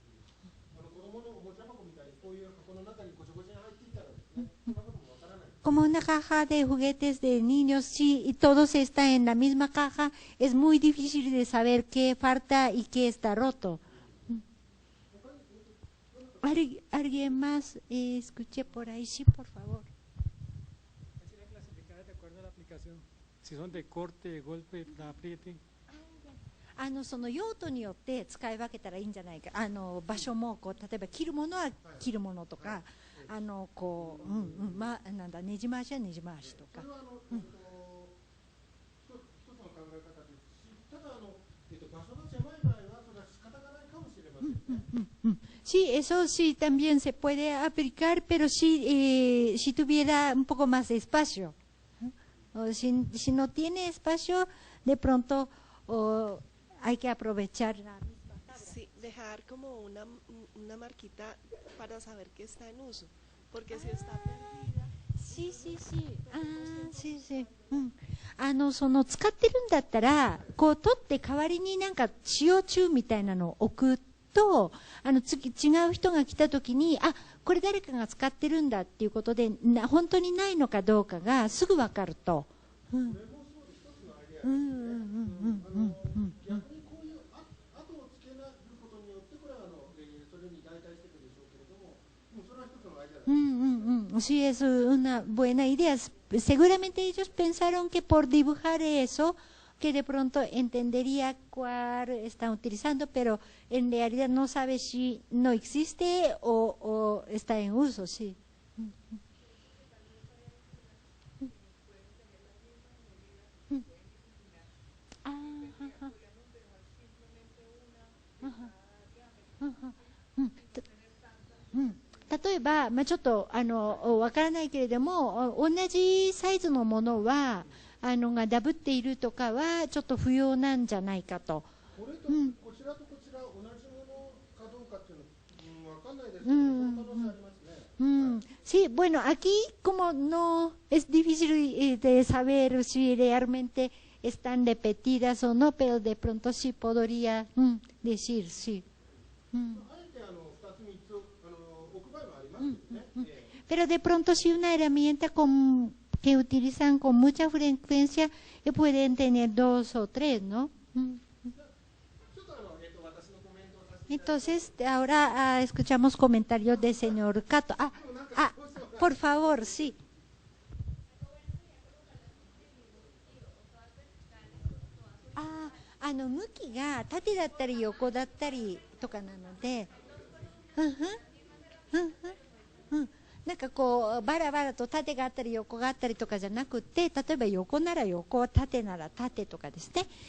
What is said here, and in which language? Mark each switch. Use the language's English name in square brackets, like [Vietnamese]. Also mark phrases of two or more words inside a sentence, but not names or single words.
[Spanish] Como una caja de juguetes de niños, sí, y todos están en la misma caja, es muy difícil de saber qué falta y qué está roto. ¿Alguien más? Escuché por ahí, sí, por favor. Si son de corte, de golpe, de apriete. [Japanese] その用途によって使い分けたらいいんじゃないか。場所もこう例えば切るものは切るものとか、こうなんだねじ回しはねじ回しとか。 [Spanish] Sí, eso sí también se puede aplicar, pero sí, si tuviera un poco más de espacio. Si no tiene espacio, de pronto hay que aprovechar la misma tabla. Sí, dejar como una marquita para saber que está en uso, porque si está perdida. Sí. Sí. [Japanese] その使ってるんだったら、こう取って代わりになんか使用中みたいなのを置くと、次違う人が来た時に、これ誰かが使ってるんだっていうことで、本当にないのかどうかがすぐ分かると。 [Spanish] Sí, es una buena idea. Seguramente ellos pensaron que por dibujar eso, que de pronto entendería cuál están utilizando, pero en realidad no sabe si no existe o está en uso, sí. Ajá. [Japanese] 例えば、ちょっとわからないけれども、同じサイズのものはがダブっているとかはちょっと不要なんじゃないかと。これとこちらとこちら同じものかどうかっていうのわかんないですけど、その可能性ありますね。 [Spanish] Sí, bueno, aquí como no es difícil de saber si realmente están repetidas o no, pero de pronto sí podría decir sí. Pero de pronto si una herramienta que utilizan con mucha frecuencia, pueden tener 2 o 3, ¿no? Entonces, ahora escuchamos comentarios del señor Kato. Por favor, sí. [Japanese] 向きが縦だったり横だったりとかなので、なんかこうバラバラと縦があったり横があったりとかじゃなくて、例えば横なら横、縦なら縦とかですね、